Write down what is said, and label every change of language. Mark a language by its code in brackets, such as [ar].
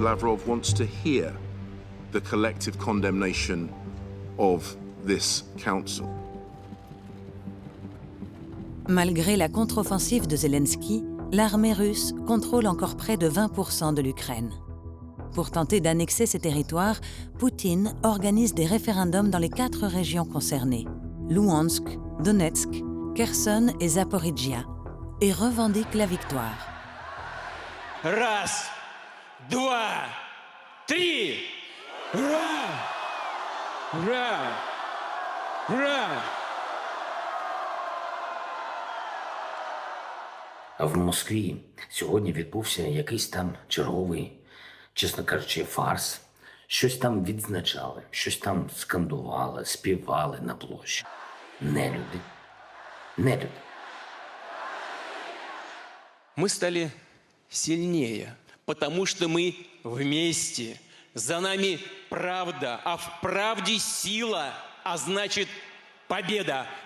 [en] Lavrov wants to hear the collective condemnation of this council. [fr] Malgré la contre-offensive de Zelensky, l'armée russe contrôle encore près de 20% de l'Ukraine. Pour tenter d'annexer ces territoires, Poutine organise des référendums dans les 4 régions concernées, Louhansk, Donetsk, Kherson et Zaporizhia, et revendique la victoire. [ru] Раз, два, три! Ура! Ура! Ура! [uk] А в Москві сьогодні відбувся якийсь там черговий, чесно кажучи, фарс. Щось там відзначали, щось там скандували, співали на площі. Нелюди. Нелюди. [ru] Мы стали сильнее, потому что мы вместе. За нами правда, а в правде сила, а значит победа.